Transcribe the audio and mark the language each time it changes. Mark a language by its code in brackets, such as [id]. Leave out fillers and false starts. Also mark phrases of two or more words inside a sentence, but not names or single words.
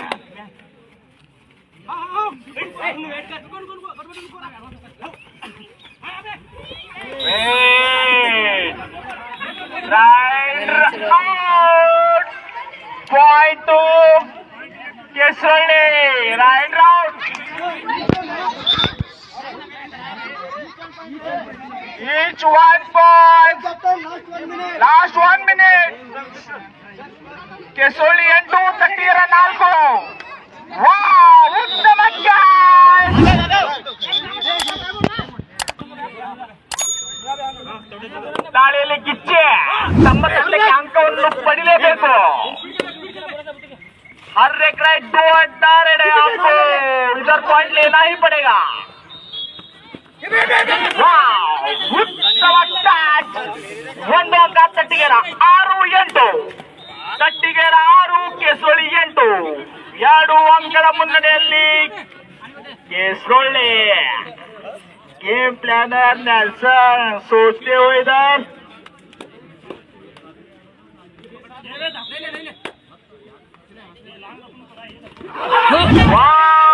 [en] raid out. ಪಾಯಿಂಟ್ ಕೆಸರೊಳ್ಳಿ. raid out. Each 1 point. Captain, last 1 minute. Last 1 minute. [kn] ಕೆಸರೊಳ್ಳಿ 8 ತಟ್ಟಿಗೆರ 4. ವಾವ್, ಉತ್ತಮ ಕ್ಯಾಚ್. ದಾಳಿಯಲ್ಲಿ ಕಿಚ್ಚೆ ತಮ್ಮ ತಂಡಕ್ಕೆ ಅಂಕವನ್ನು ಪಡಿಲೇಬೇಕು. [hi] हर एक राइट 2 डायरेक्ट है आपको. इधर पॉइंट लेना ही पड़ेगा. [kn] ಉತ್ತಮ ಕ್ಯಾಚ್. 1 ಅಂಕ ತಟ್ಟಿಗೆರ 6-8. ತಟ್ಟಿಗೆರ 6 ಕೆಸರೊಳ್ಳಿ 8. 2 ಅಂಕದ ಮುನ್ನಡೆಯಲ್ಲಿ ಕೆಸರೊಳ್ಳಿ. [hi] गेम प्लानर नेल्सन सोचते हुए इधर वाह